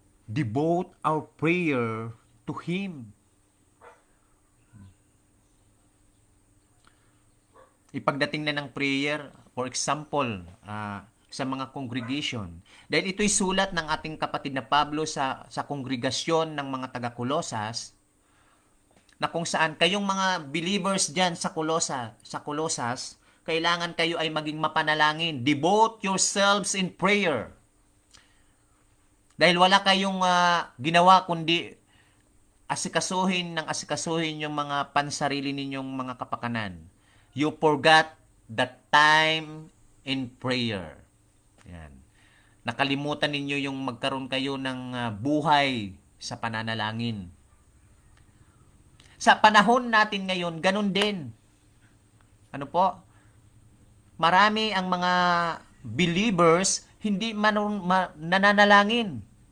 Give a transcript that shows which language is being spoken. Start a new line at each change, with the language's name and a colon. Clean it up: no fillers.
English: Devote our prayer to Him.
Filipino: Ipagdating na ng prayer, for example, sa mga congregation. Dahil ito'y sulat ng ating kapatid na Pablo sa kongregasyon ng mga taga-Kolosas, na kung saan kayong mga believers dyan sa Kolosas, kailangan kayo ay maging mapanalangin.
English: Devote yourselves in prayer.
Filipino: Dahil wala kayong ginawa kundi asikasuhin yung mga pansarili ninyong mga kapakanan.
English: You forgot the time in prayer.
Filipino: Yan. Nakalimutan ninyo yung magkaroon kayo ng buhay sa pananalangin. Sa panahon natin ngayon, ganun din. Ano po? Marami ang mga believers hindi nananalangin.